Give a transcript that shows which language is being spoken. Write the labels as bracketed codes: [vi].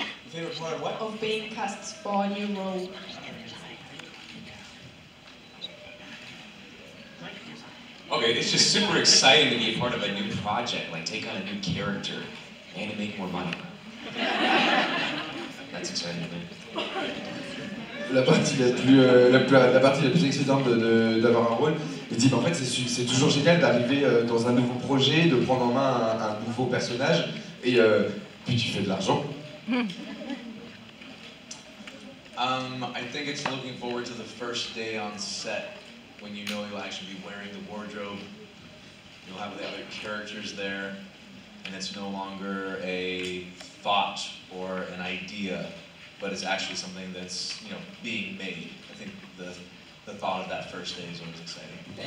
[en] Favorite part of what? Of being cast for a new role. Okay, it's just super exciting to be a part of a new project, like take on a new character, and to make more money. That's exciting to me. [fr] La partie la plus excitante d'avoir un rôle, il dit en fait c'est toujours génial d'arriver dans un nouveau projet, de prendre en main un nouveau personnage et puis tu fais de l'argent. [en] I think it's looking forward to the first day on set when you know you'll actually be wearing the wardrobe. You'll have the other characters there, and it's no longer a thought or an idea, but it's actually something that's, you know, being made. I think the thought of that first day is always exciting.